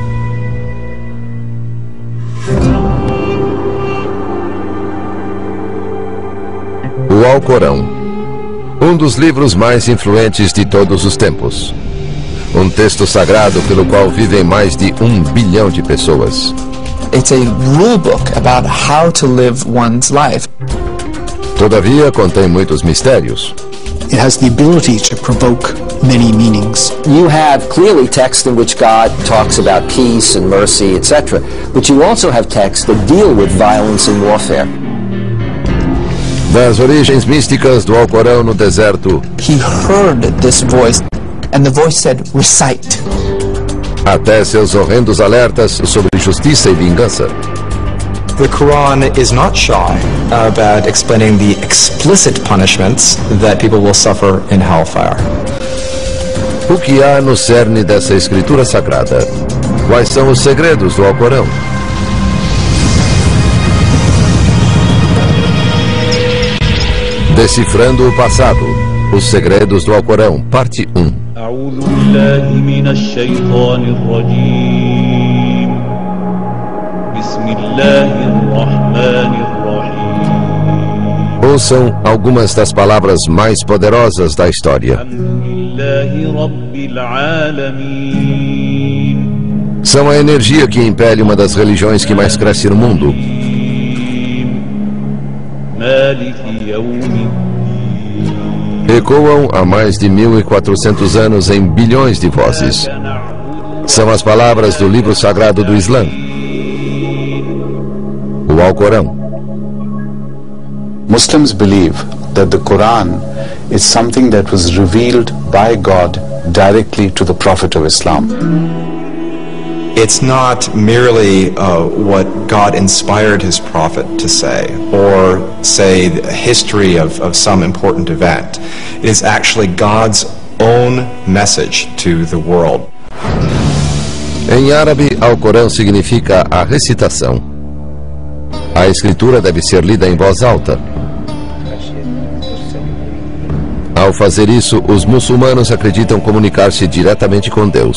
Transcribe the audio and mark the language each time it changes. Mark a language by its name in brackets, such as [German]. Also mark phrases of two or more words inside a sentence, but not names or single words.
[Portuguese] O Alcorão, um dos livros mais influentes de todos os tempos. Um texto sagrado pelo qual vivem mais de 1 bilhão de pessoas. [English] It's a rule book about how to live one's life. [Portuguese] Todavia, contém muitos mistérios. [English] It has the ability to provoke many meanings. You have clearly text in which God talks about peace and mercy, etc. But you also have texts that deal with violence and warfare. [Portuguese] Das origens místicas do Alcorão no deserto, [English] He heard this voice, and the voice said, recite. [Portuguese] até seus horrendos alertas sobre justiça e vingança. [English] The Quran is not shy about explaining the explicit punishments that people will suffer in hellfire. [Portuguese] O que há no cerne dessa escritura sagrada? Quais são os segredos do Alcorão? Decifrando o passado. Os segredos do Alcorão, parte 1. [Arabic] أعوذ بالله من الشيطان الرجيم بسم الله الرحمن الرحيم [Portuguese] Ouçam algumas das palavras mais poderosas da história. [Arabic] الحمد لله رب العالمين [Portuguese] São a energia que impele uma das religiões que mais cresce no mundo. [Arabic] مالك يوم الدين [Portuguese] Ecoam há mais de 1400 anos em bilhões de vozes. São as palavras do livro sagrado do Islã, o Alcorão. [English] Muslims believe that the Quran is something that was revealed by God directly to the Prophet of Islam. It's not merely what God inspired his prophet to say, or say the history of some important event. It is actually God's own message to the world. [Portuguese] Em árabe, Alcorão significa a recitação. A escritura deve ser lida em voz alta. Ao fazer isso, os muçulmanos acreditam comunicar-se diretamente com Deus.